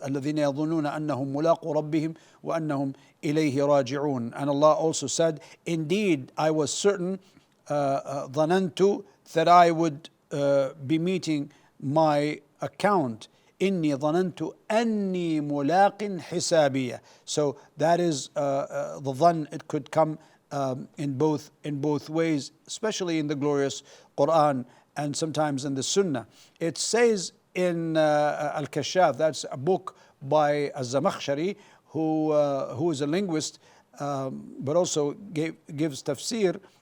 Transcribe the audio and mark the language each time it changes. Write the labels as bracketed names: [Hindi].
[Arabic] الذين يظنون أنهم ملاقو ربهم وأنهم إليه راجعون. [English] And Allah also said, indeed, I was certain, ظننت, that I would be meeting my account. [Arabic] إني ظننت أني ملاق حسابية. [English] So that is the dhan. It could come in both ways, especially in the glorious Quran and sometimes in the Sunnah. It says in Al-Kashaf, that's a book by Az-Zamakhshari, who is a linguist, but also gives tafsir.